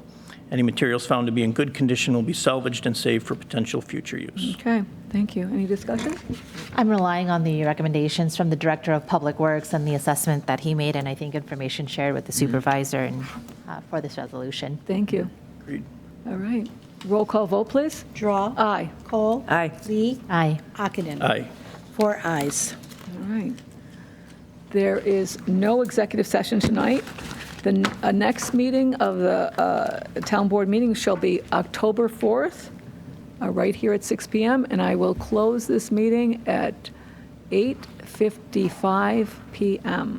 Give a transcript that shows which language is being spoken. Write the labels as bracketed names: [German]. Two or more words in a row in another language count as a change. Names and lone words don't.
[English] Any materials found to be in good condition will be salvaged and saved for potential future use. Okay, thank you. Any discussion? I'm relying on the recommendations from the Director of Public Works and the assessment that he made, and I think information shared with the Supervisor and for this resolution. Thank you. Agreed. All right. Roll call vote, please. Drawe. Aye. Kohl. Aye. Lee. Aye. Ockenden. Aye. 4 ayes. All right. There is no executive session tonight. The next meeting of the town board meeting shall be October 4th, right here at 6 p.m., and I will close this meeting at 8:55 p.m.